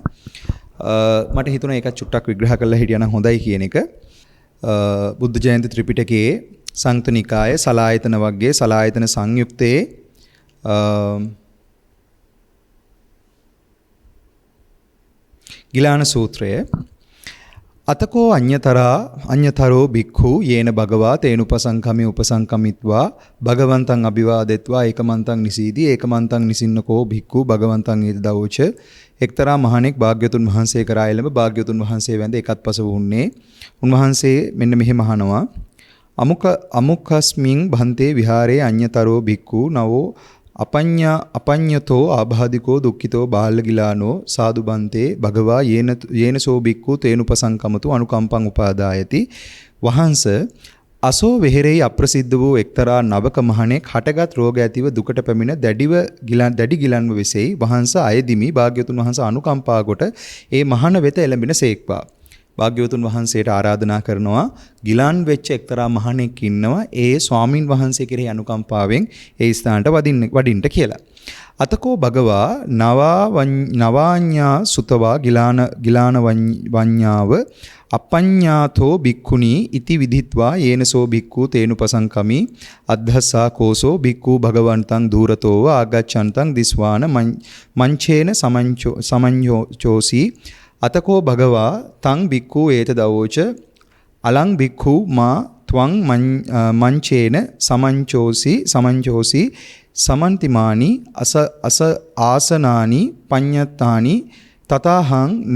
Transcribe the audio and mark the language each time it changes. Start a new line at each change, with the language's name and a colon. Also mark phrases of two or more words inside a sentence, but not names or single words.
Sinhala: මට හිතුණා ඒක චුට්ටක් විග්‍රහ කරලා හිටියනම් හොඳයි කියන එක. බුද්ධ ජයන්ති ත්‍රිපිටකයේ සංයුත්ත නිකායේ සලායතන වර්ගයේ සලායතන සංයුත්තේ
Pali: ගිලාන සූත්‍රය අතකෝ අඤ්‍යතරෝ භික්ඛු යේන භගවා තේනුපසංකමි උපසංකමිත්වා භගවන්තං අභිවාදෙත්වා ඒකමන්තං නිසීදී ඒකමන්තං නිසින්නකෝ භික්ඛු භගවන්තං ඊත දවෝච
Sinhala: එක්තරා මහණෙක් භාග්‍යවතුන් වහන්සේ කරා එළඹ භාග්‍යවතුන් වහන්සේ වැඳ එකත්පස වුන්නේ. උන්වහන්සේ මෙන්න මෙහෙම අහනවා
Pali: අමුකස්මින් භන්තේ විහාරේ අඤ්‍යතරෝ භික්ඛු නවෝ අපඤ්ඤතෝ ආබාධිකෝ දුක්ඛිතෝ බාලගිලානෝ සාදු බන්තේ භගවා යේනසෝ බික්ඛු තේනුපසංකමතු අනුකම්පං උපාදායති.
Sinhala: වහන්ස අසෝ වෙහෙරෙහි අප්‍රසිද්ධ වූ එක්තරා නවක මහණෙක් හටගත් රෝග ඇතිව දුකට පැමිණ දැඩි ගිලන්ව වෙසෙයි. වහන්ස අයදිමි භාග්‍යවතුන් වහන්සේ අනුකම්පා කොට ඒ මහණ වෙත එළඹෙන සේක්වා. භාග්‍යවතුන් වහන්සේට ආරාධනා කරනවා ගිලන් වෙච්ච එක්තරා මහණෙක් ඉන්නවා ඒ ස්වාමින් වහන්සේ කෙරෙහි අනුකම්පාවෙන් ඒ ස්ථානට වඩින්න කියලා.
Pali: අතකෝ භගවා නවාඤ්ඤා සුතවා ගිලාන වඤ්ඤාව අපඤ්ඤාතෝ භික්ඛුනී ඉති විදිත්වා යේනසෝ භික්ඛු තේනුපසංකමි අද්ධස්සා කෝසෝ භික්ඛු භගවන්තං දූරතෝව ආගච්ඡන්තං දිස්වාන මංචේන සමඤ්ඤෝචෝසි අතකෝ භගවා තං භික්ඛු ඒත දවෝච අලං භික්ඛු මා ත්වං මංචේන සමංචෝසි සමන්තිමානි අස ආසනානි පඤ්ඤත්තානි තතාහං